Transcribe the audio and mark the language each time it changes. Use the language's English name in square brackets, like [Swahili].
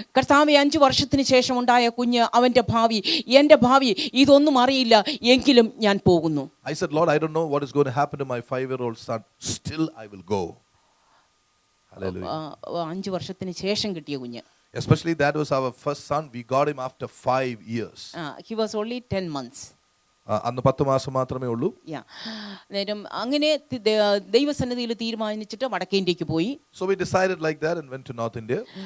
[Malayalam] കർത്താവേ, 5 വർഷത്തിന് ശേഷം ഉണ്ടായ കുഞ്ഞ്, അവന്റെ ഭാവി, എൻ്റെ ഭാവി ഇതൊന്നും അറിയില്ല, എങ്കിലും ഞാൻ പോകുന്നു. [English] I said, Lord, I don't know what is going to happen to my 5-year-old son. Still I will go. Hallelujah. [Malayalam] 5 വർഷത്തിന് ശേഷം കിട്ടിയ കുഞ്ഞ്. [English] Especially that was our first son. We got him after 5 years. He was only 10 months. [Malayalam] അന്ന് 10 മാസം മാത്രമേ ഉള്ളൂ. നേരം അങ്ങനെ ദൈവസന്നിധിയിൽ തീരുമാനിച്ചിട്ട് വടക്കേ ഇന്ത്യക്ക് പോയി. [English] So we decided like that and went to North India.